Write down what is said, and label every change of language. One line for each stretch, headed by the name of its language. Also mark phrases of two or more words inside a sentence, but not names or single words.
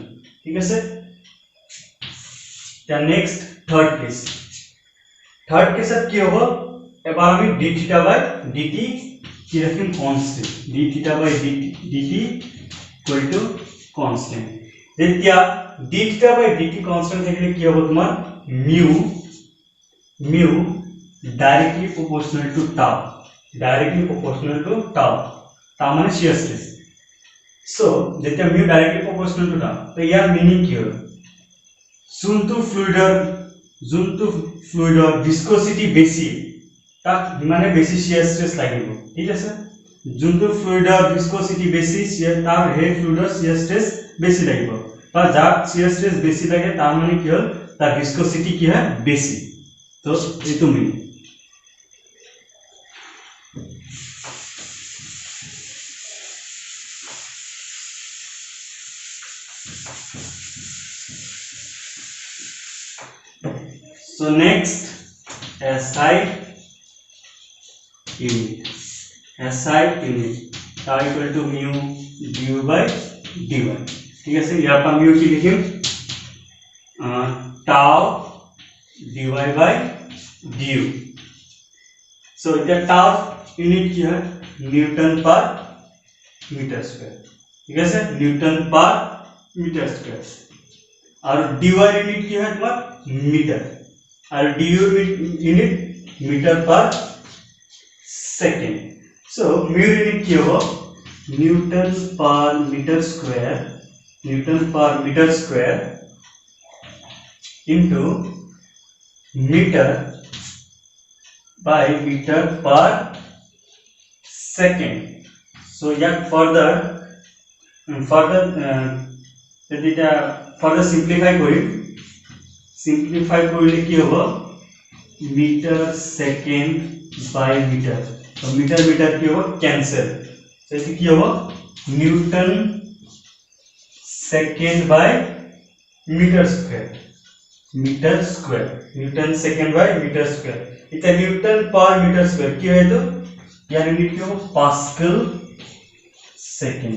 Assamese: ঠিক আছে
English: the next third
Assamese: কেসত কি হবে এবার আমি
English: d theta by dt
Assamese: কি রাখিম
English: constant d theta by dt equal to constant.
Assamese: যেতিয়া
English: d theta by dt constant
Assamese: থাকলে কি হবে তোমার
English: mu directly proportional to tau tau
Assamese: মানে
English: shear stress।
Assamese: so যেতিয়া
English: mu directly proportional to tau
Assamese: তো ইয়ার মিনিং কি হল যোনটো ফ্লুইডৰ viscosity বেশি তাক মানে বেশি
English: shear stress
Assamese: লাগিব। ঠিক আছে যোনটো ফ্লুইডৰ viscosity বেশি তার সেই ফ্লুইডৰ
English: shear stress
Assamese: বেশি লাগিব বা যার
English: shear stress
Assamese: বেশি লাগে তার মানে কি হল তার viscosity কি হয় বেশি। তো এইটো মিনিং।
English: So next SI unit tau equal to mu du by dy।
Assamese: ঠিক আছে ইয়াৰ পৰা mu কি লিখিম
English: tau dy by du।
Assamese: so এতিয়া tau ইউনিট কি হয়
English: newton per metre square.
Bangla: ঠিক আছে
English: newton per metre square
Bangla: আর dy ইউনিট কি হয় তোমার মিটার আর du ইউনিট
English: metre per second.
Bangla: সো mu ইউনিট কি হবে
English: newton per metre square into metre by meter per second। so yeah further simplify
Bangla: করলে কি হবে
English: metre second by metre
Bangla: তো মিটার কি হবে ক্যান্সেল তো এটা কি হবে
English: newton second by metre square newton second by metre square
Bangla: এটা
English: newton per metre square
Bangla: কি হয় তো ইয়ার ইউনিট কি হবে
English: pascal second.